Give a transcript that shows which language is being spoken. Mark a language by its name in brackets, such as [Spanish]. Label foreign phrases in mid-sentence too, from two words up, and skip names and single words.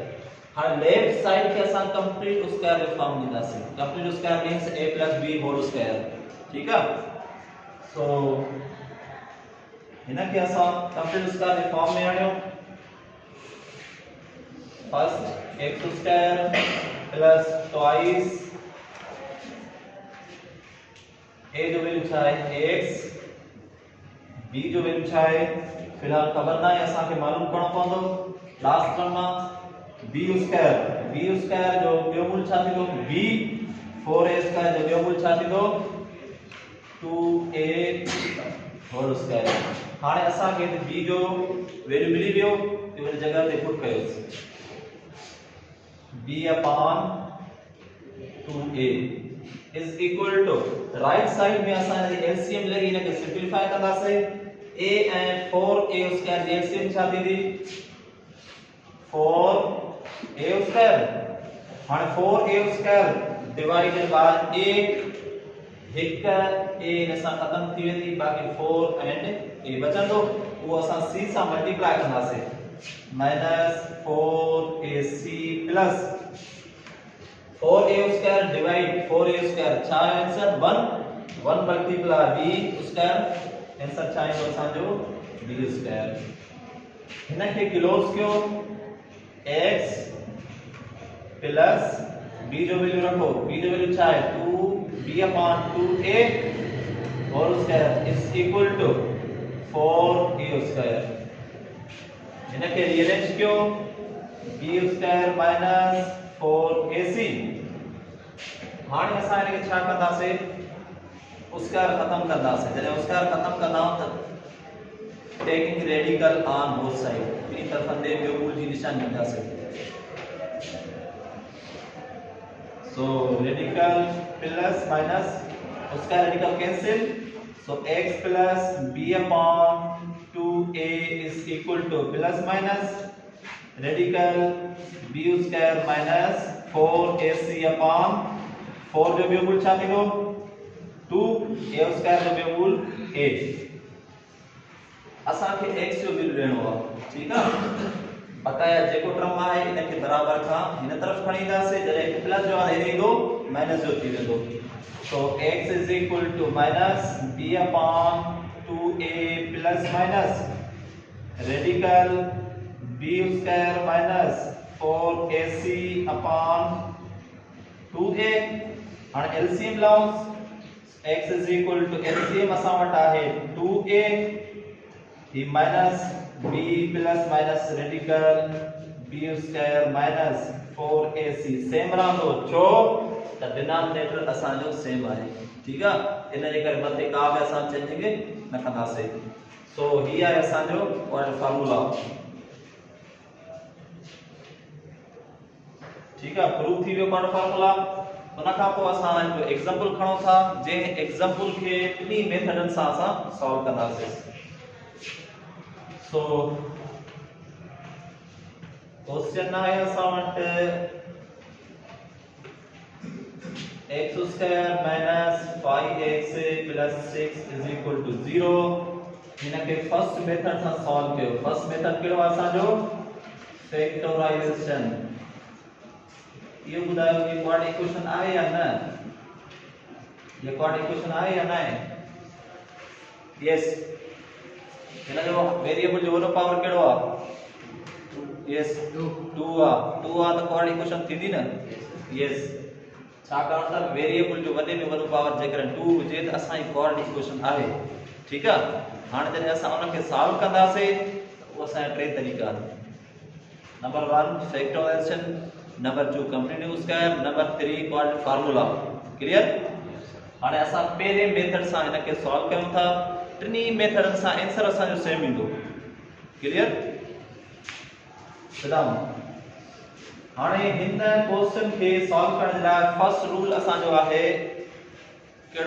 [Sindhi] हां [English] left side [Sindhi] के असां [English] complete square [Sindhi] जो फॉर्म लींदासीं। [English] complete square means a + b whole square. [Urdu] ٹھیک ہے. [Sindhi] सो इनके असां [English] complete square [Sindhi] के फॉर्म में आणियो। [English] first x² + twice a [Sindhi] जो वैल्यू छा है? x, b जो वैल्यू छा है? फिलहाल खबर ना है, असां के मालूम करणो पवंदो। [English] last term [Sindhi] में b² जो ॿियो मूल छा थींदो? b 4a² जो ॿियो मूल छा थींदो? [English] 2a whole square. [Sindhi] हाणे असां के b जो वैल्यू मिली वियो, इन जगह ते पुट कयो [English] b/2a is equal to right side [Sindhi] में असां एलसीएम लगी इनके सिंप्लीफाई कंदासीं। a ऐं 4a² जी एलसीएम छा थींदी? 4a²। हाणे [English] 4a² divided by 8, [Sindhi] हिक a इन सां खत्म थी वेंदी, बाकी [English] 4 and a [Sindhi] बचंदो। वो असां c सां मल्टीप्लाई कंदासीं, [English] -4ac plus 4a² divide 4a² [Sindhi] छा है आंसर? [English] 1 multiply b², [Sindhi] आंसर छा ईंदो असांजो? b²। हिनखे क्लोज कयो, [English] x plus b [Sindhi] जो वैल्यू रखो, b जो वैल्यू छा है? [English] 2b/2a whole square is equal to 4a². [Sindhi] इनके रीअरेंज कयो, b² - 4ac। हाणे असां इनके छा कंदासीं? स्क्वायर खत्म कंदासीं। जॾहिं स्क्वायर खत्म कंदा त [English] taking radical on both side, [Sindhi] ॿिनी तरफ़नि ते ॿियो मूल जी निशानी ॾींदासीं। [English] so radical plus minus, उसका radical cancel, so x plus b upon 2a is equal to plus minus radical b square minus 4ac upon 4 [Sindhi] जो ॿियो मूल छा थींदो [English] 2 a square [Sindhi] जो ॿियो मूल 8। असांखे x जो वैल्यू ॾियणो आहे, ठीकु आहे। बकाया जेको टर्म आहे इनखे बराबर खां हिन तरफ़ खणी ईंदासीं, जॾहिं प्लस जो आहे हेॾे ईंदो माइनस जो थी वेंदो। [English] so x is equal to minus b upon 2a plus minus radical b square minus 4ac upon 2a. [Sindhi] हाणे एलसीएम लाओ, [English] x is equal to LCM [Sindhi] असां वटि आहे 2a ही [English] minus b plus minus radical b square minus 4ac same [Sindhi] रहंदो छो त डिनोमिनेटर असांजो सेम आहे, ठीकु आहे। इन जे करे मथे का बि असां चेंजिंग न कंदासीं। सो ही आहे असांजो [English] quadratic formula, [Sindhi] ठीकु आहे। प्रूफ थी वियो [English] quadratic formula. [Sindhi] उन खां पोइ असां हिकु एग्जांपल खणो था, जंहिं एग्जांपल खे टिनी मेथडनि सां असां सॉल्व कंदासीं। सो क्वेश्चन आहे असां वटि [English] x square minus 5x plus 6 is equal to 0. [Sindhi] हिनखे [English] first method [Sindhi] सां सॉल्व कयो। [English] first method [Sindhi] कहिड़ो आहे असांजो फैक्टराइजेशन। इहो ॿुधायो कि [English] quadratic equation [Sindhi] आहे या न, ये [English] quadratic equation [Sindhi] आहे या न आहे? यस। हिन जो वेरिएबल जो वॾो पावर कहिड़ो आहे? यस 2 आहे। 2 आहे त [English] quadratic equation [Sindhi] थींदी न? यस। छाकाणि त वेरिएबल जो वॾे में वॾो पावर जेकर 2 हुजे त असांजी [English] quadratic equation [Sindhi] आहे, ठीकु आहे। हाणे जॾहिं असां उनखे सॉल्व कंदासीं उहो असांजा टे तरीक़ा आहिनि। [English] number 1 factorization, number 2 complete square, number 3 quadratic formula. [Sindhi] क्लियर? हाणे असां पहिरें मेथड सां हिनखे सॉल्व कयूं था। टिनी मेथडनि सां आंसर असांजो सेम ईंदो। क्लियर? ॿुधाओ। हाणे हिन क्वेश्चन खे सॉल्व करण जे लाइ [English] first rule [Sindhi] असांजो आहे कहिड़ो?